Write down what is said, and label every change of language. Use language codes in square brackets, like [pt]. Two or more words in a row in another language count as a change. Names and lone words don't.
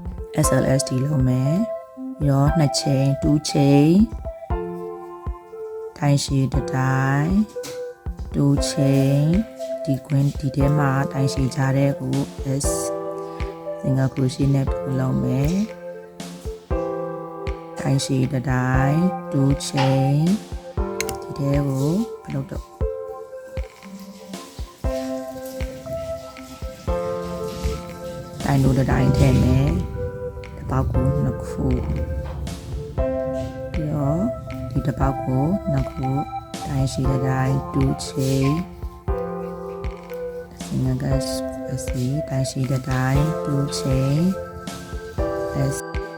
[my] SLSD လုပ်မယ်ပြီးတော့2ချိန်2ချိန်ထိုင်ရှည်တစ်တိုင်း2ချိန်ဒီကွင်းဒီထဲမှာတိုင်ရှည်ကြတဲ့ကို [en] S single crochet [my] နဲ့လုပ်မယ် တိုင်ရှည်တစ်တိုင်း2ချိန်ဒီထဲကိုလုပ်တော့ တိုင်တို့တစ်တိုင်းထည့်မယ်တစ်ပေါက်ကို2ခုပြီးတော့ဒီတစ်ပေါက်ကို2ခုတိုင်ရှည်တစ်တိုင်း2ချိန် [en] single crochet [my] တိုင်ရှည်တစ်တိုင်း2ချိန်